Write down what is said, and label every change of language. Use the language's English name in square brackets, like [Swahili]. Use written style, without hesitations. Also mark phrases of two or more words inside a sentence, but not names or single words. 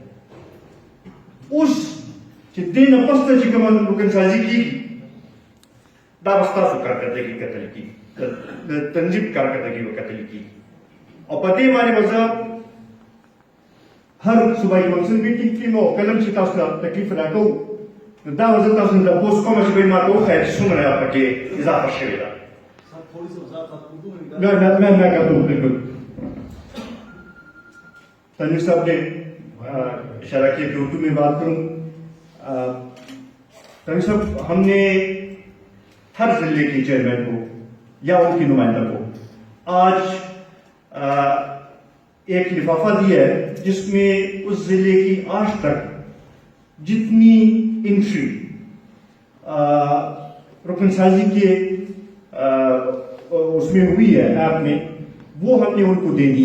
[Pashto] اوس چې دې نه پسته چې کومه رکنسازي کېږي دا به ستاسو کارکردګي کتل کېږي د تنظیم کارکردګي به کتل کېږي او په دې باندې به زه هر صوبایي [English] council meeting [Pashto] کې مو کلم چې تاسو ته تکلیف راکوو نو دا به زه تاسو ته تپوس کوم چې ما ته وښایه چې څومره پکې اضافه شوې ده. [Urdu] میں کہتا ہوں بالکل تنویر صاحب نے اشارہ کیا کہ اردو میں بات کروں. تنویر صاحب، ہم نے ہر ضلعے کے چیئرمین کو یا ان کی نمائندہ کو آج ایک لفافہ دیا ہے جس میں اس ضلعے کی آج تک جتنی انٹری رکن سازی کے اس میں ہوئی ہے ایپ میں وہ ہم نے ان کو دے دی ہے.